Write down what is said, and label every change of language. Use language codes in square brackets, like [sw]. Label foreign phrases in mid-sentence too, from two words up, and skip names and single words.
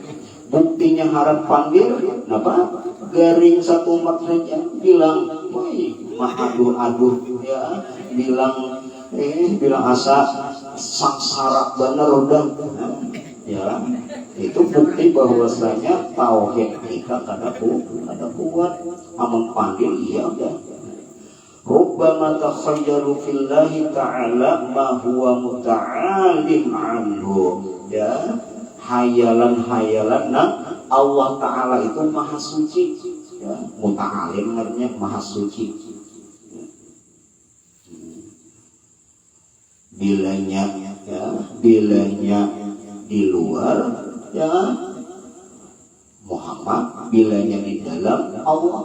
[bjn] Buktinya harap pandir, kenapa? Garing satu umat saja bilang, woi, mah aduh ya, bilang asa sangsara bener udah ya, itu bukti bahwasanya tauhid kita kada kuat. Amun panggil iya udah. [ar] Rubbama takhayyaru fillahi ta'ala ma huwa muta'alim anhu ya, [id] hayalan Allah Ta'ala itu maha suci ya, muta'alim artinya maha suci. Bilanya di luar ya Muhammad, bilanya di dalam Allah.